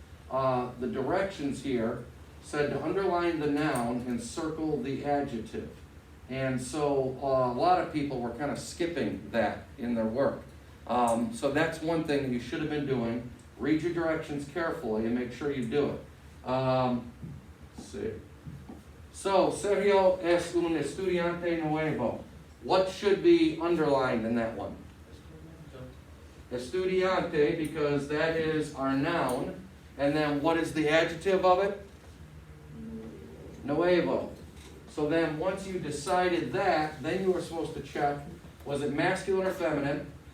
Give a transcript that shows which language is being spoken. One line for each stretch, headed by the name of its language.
English: The directions here said to underline the noun and circle the adjective. And so a lot of people were kind of skipping that in their work. So that's one thing that you should have been doing. Read your directions carefully and make sure you do it. Let's see.
Spanish: So, Sergio es un estudiante nuevo.
English: What should be underlined in that one? Estudiante, because that is our noun. And then what is the adjective of it? Nuevo. So then once you decided that, then you were supposed to check, was it masculine or feminine?